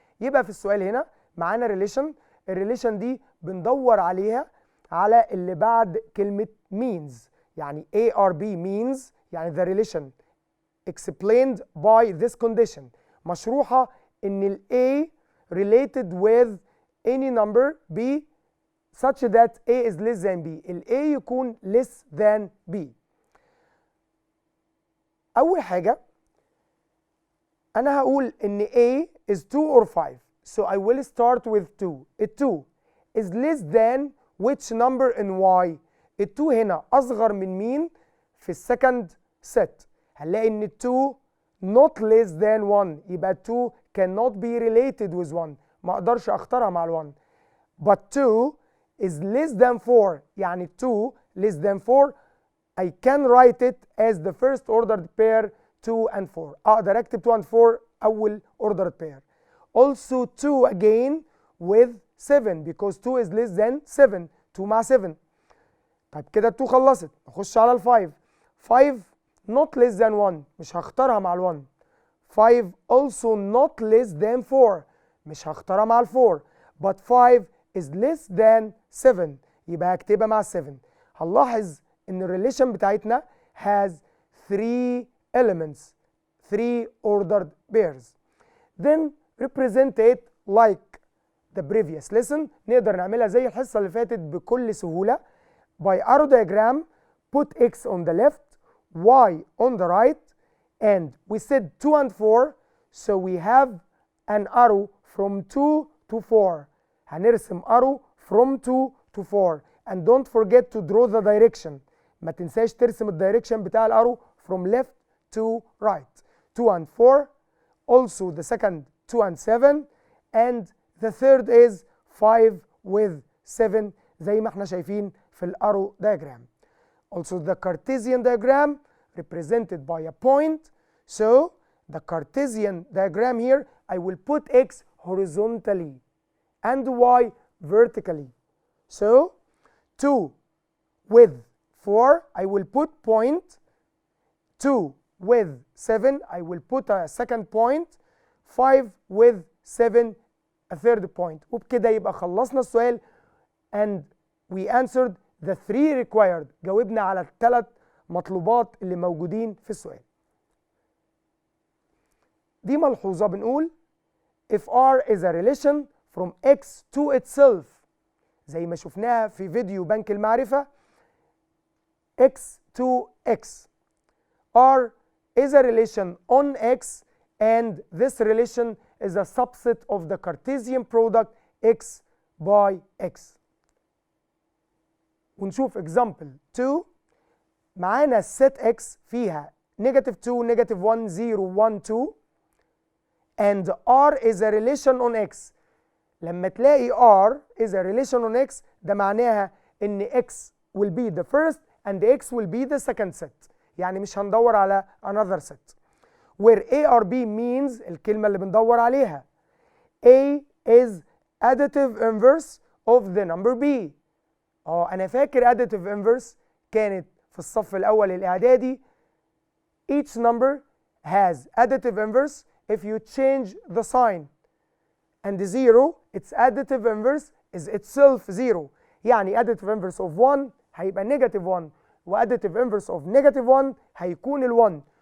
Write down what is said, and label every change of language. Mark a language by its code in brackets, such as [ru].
[ar] يبقى في السؤال هنا معانا [en] relation، [ar] الريليشن دي بندور عليها على اللي بعد كلمة [en] means، يعني A or B means يعني the relation explained by this condition، [ar] مشروحة إن ال [en] A related with any number B such that A is less than B، ال A يكون less than B. [ar] أول حاجة أنا هقول إن [en] A is 2 or 5، so I will start with 2. ال 2 is less than which number in Y؟ [ar] ال 2 هنا أصغر من مين في السكند [en] set؟ هنلاقي إن ال 2 not less than 1، يبقى 2 cannot be related with 1، [ar] ما أقدرش أختارها مع ال 1. [en] But 2 is less than 4، يعني 2 less than 4 I can write it as the first ordered pair 2 and 4. [ar] أقدر أكتب [en] 2 and 4 أول ordered pair. Also 2 again with 7 because 2 is less than 7، [ar] 2 مع 7. طيب كده 2 خلصت، نخش على ال 5. [en] 5 not less than 1، [ar] مش هختارها مع ال 1. [en] 5 also not less than 4، [ar] مش هختارها مع ال 4. [en] But 5 is less than 7، [ar] يبقى هكتبها مع ال 7. هنلاحظ ان الريليشن بتاعتنا [en] has 3 elements، 3 ordered pairs. Then represent it like the previous lesson، [ar] نقدر نعملها زي الحصة اللي فاتت بكل سهولة. [en] By arrow diagram put x on the left y on the right and we said 2 and 4 so we have an arrow from 2 to 4. هنرسم arrow from 2 to 4 and don't forget to draw the direction. [ar] ما تنساش ترسم الدايركشن بتاع الارو [en] from left to right. 2 and 4 also the second 2 and 7 and the third is 5 with 7 [ar] زي ما احنا شايفين في الارو [en] diagram. Also the Cartesian diagram represented by a point, so the Cartesian diagram here I will put x horizontally and y vertically. So 2 with 4 I will put point, 2 with 7 I will put a second point, 5 with 7 a third point. [ar] وبكده يبقى خلصنا السؤال [en] and we answered the 3 required، [ar] جاوبنا على الثلاث مطلوبات اللي موجودين في السؤال. دي ملحوظة بنقول [en] if R is a relation from x to itself [ar] زي ما شفناها في فيديو بنك المعرفة [en] x to x. R is a relation on x and this relation is a subset of the Cartesian product x by x. [ar] ونشوف [en] example 2. معانا set x فيها -2 -1 0 1 2 and R is a relation on x. [ar] لما تلاقي [en] R is a relation on x [ar] ده معناها ان [en] x will be the first and x will be the second set، [ar] يعني مش هندور على [en] another set. where A or B means [ar] الكلمة اللي بندور عليها. [en] A is additive inverse of the number B. [ar] أنا فاكر additive inverse كانت في الصف الأول الإعدادي. [en] Each number has additive inverse if you change the sign. And the 0, its additive inverse is itself 0. [ar] يعني [en] additive inverse of 1 هيبقى negative 1. وadditive inverse of negative 1 هيكون ال 1.